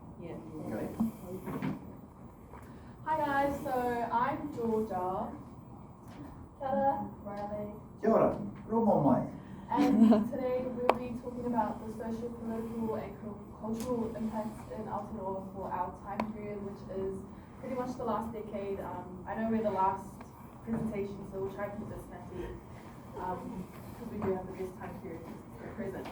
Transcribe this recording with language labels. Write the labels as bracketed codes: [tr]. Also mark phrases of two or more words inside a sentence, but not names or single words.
[en] Yeah. Okay. Hi guys, so I'm Georgia. [mi] Kia ora, Riley. Kia ora, romo mai. [en] And today we'll be talking about the social, political and cultural impacts in Aotearoa for our time period, which is pretty much the last decade. I know we're the last presentation, so we'll try to keep this snappy because we do have the best time period at present.